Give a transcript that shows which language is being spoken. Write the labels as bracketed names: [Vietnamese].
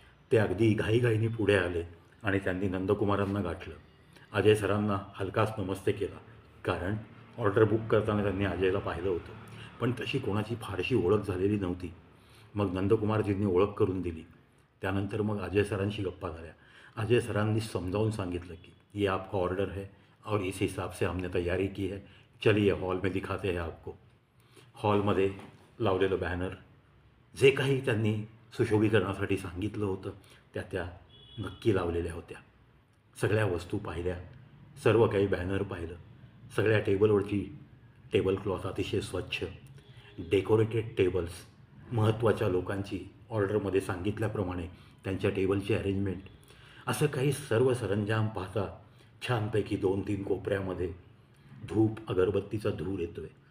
[Marathi] ते अगदी घाईघाईने पुढे आले आणि त्यांनी नंदकुमारांना गाठलं. अजय सरांना हलकाच नमस्ते केला, कारण ऑर्डर बुक करताना त्यांनी अजयला पाहिलं होतं, पण तशी कोणाची फारशी ओळख झालेली नव्हती. मग नंदकुमारजींनी ओळख करून दिली. त्यानंतर मग अजय सरांशी गप्पा झाल्या. अजय सरांनी समजावून सांगितलं की [Hindi] ये आपका ऑर्डर है और इस हिसाब से हमने तैयारी की है, चलिए हॉल में दिखाते हैं आपको. [Marathi] हॉलमध्ये लावलेलं बॅनर, जे काही त्यांनी सुशोभीकरणासाठी सांगितलं होतं त्या नक्की लावलेल्या होत्या. सगळ्या वस्तू पाहिल्या, सर्व काही बॅनर पाहिलं. सगळ्या टेबलवरची टेबल क्लॉथ अतिशय स्वच्छ, डेकोरेटेड टेबल्स, महत्त्वाच्या लोकांची ऑर्डरमध्ये सांगितल्याप्रमाणे त्यांच्या टेबलची अरेंजमेंट, असं काही सर्व सरंजाम पाहता छानपैकी 2-3 कोपऱ्यामध्ये धूप अगरबत्तीचा धूर येतो आहे.